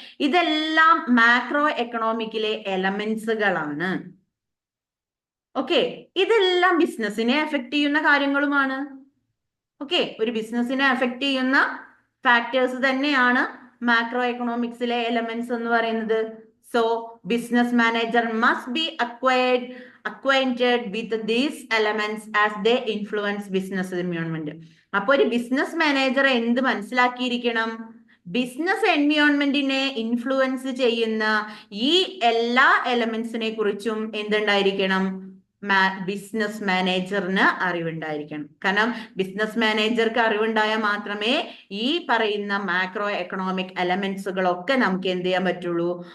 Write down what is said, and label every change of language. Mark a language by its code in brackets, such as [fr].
[ml] ഇതെല്ലാം macro എക്കണോമിക്കിലെ എലമെന്റ്സുകളാണ്. Okay, ഇതെല്ലാം ബിസിനസിനെ അഫക്ട് ചെയ്യുന്ന കാര്യങ്ങളുമാണ്. ഓക്കെ, ഒരു ബിസിനസിനെ അഫക്ട് ചെയ്യുന്ന ഫാക്ടേഴ്സ് തന്നെയാണ് മാക്രോ എക്കണോമിക്സിലെ എലമെന്റ്സ് എന്ന് പറയുന്നത്. [en] So business manager must be acquainted with these elements as they influence business environment. [ml] അപ്പൊ ഒരു ബിസിനസ് മാനേജർ എന്ത് മനസ്സിലാക്കിയിരിക്കണം? ബിസിനസ് എൻവയോൺമെന്റിനെ ഇൻഫ്ലുവൻസ് ചെയ്യുന്ന ഈ എല്ലാ എലമെന്റ്സിനെ കുറിച്ചും എന്തുണ്ടായിരിക്കണം? ബിസിനസ് മാനേജറിന് അറിവുണ്ടായിരിക്കണം. കാരണം ബിസിനസ് മാനേജർക്ക് അറിവുണ്ടായാൽ മാത്രമേ ഈ പറയുന്ന മാക്രോ എക്കണോമിക് എലമെന്റ്സുകളൊക്കെ നമുക്ക് എന്ത് ചെയ്യാൻ പറ്റുള്ളൂ?